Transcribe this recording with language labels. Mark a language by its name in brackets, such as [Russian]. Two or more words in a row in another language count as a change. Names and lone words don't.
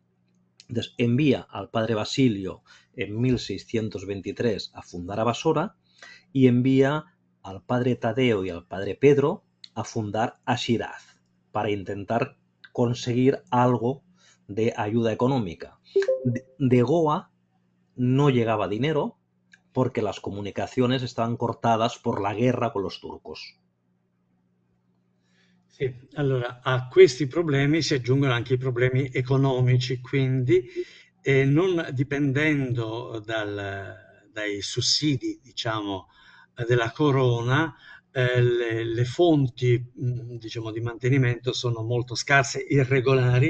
[Spanish] Entonces envía al padre Basilio en 1623 a fundar a Basora y envía al padre Tadeo y al padre Pedro a fundar a Shiraz para intentar conseguir algo de ayuda económica. De Goa no llegaba dinero porque las comunicazioni estaban cortadas por la guerra con los turcos. [Italian] Sì, allora a questi problemi si aggiungono anche i problemi economici, quindi non dipendendo dai sussidi, diciamo, della corona, le fonti, diciamo, di mantenimento sono molto scarse, irregolari.